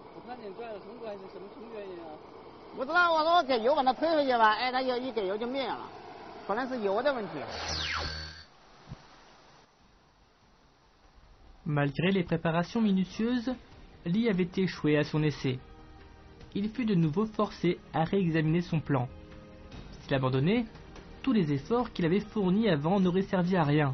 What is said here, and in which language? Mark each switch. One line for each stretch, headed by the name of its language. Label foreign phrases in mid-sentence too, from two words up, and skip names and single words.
Chinese: 不知道，我说给油把它推回去吧，哎，它就一给油就灭了，可能是油的问题。
French: Malgré les préparations minutieuses, Lee avait échoué à son essai. Il fut de nouveau forcé à réexaminer son plan. S'il abandonnait, tous les efforts qu'il avait fournis avant n'auraient servi à rien.